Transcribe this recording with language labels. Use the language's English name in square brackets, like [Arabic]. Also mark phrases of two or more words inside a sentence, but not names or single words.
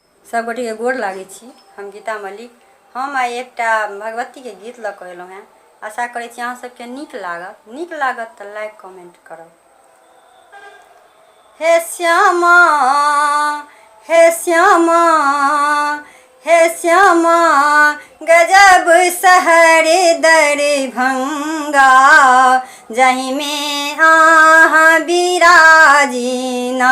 [Maithili] सब गोटे के गोर लागे छी। हम गीता मलिक। हम आई एकटा भगवती के गीत लऽ कऽ एलहुँ हैं। आशा करै छी अहाँ सबके नीक लागत तऽ लाइक कमेंट करब। हे श्यामा हे श्यामा हे श्यामा गजब शहर दरभंगा जहीं में आहाँ विराजीना।